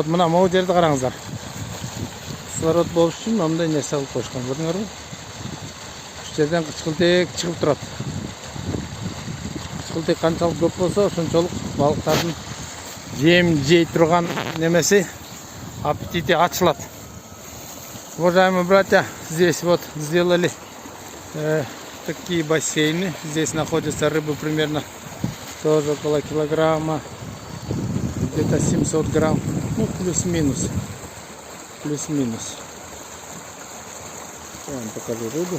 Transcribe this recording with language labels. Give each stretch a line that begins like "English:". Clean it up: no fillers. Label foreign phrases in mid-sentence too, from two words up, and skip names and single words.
Kyrgyz: Мына могу жерди караңыздар. Кислород болуш үчүн мындай нерсе алып койшкан, көрдүңөрбү? Ушул жерден кычкылтек чыгып турат. Кычкылтек канчалык көп болсо, ошончолук балыктардын жем жей турган немеси, аппетити ачылат.
Russian: Уважаемые братья, здесь вот сделали такие бассейны. Здесь находятся рыбы примерно тоже около килограмма, где-то 700 грамм, ну плюс-минус. Плюс-минус. Я вам покажу рыбу.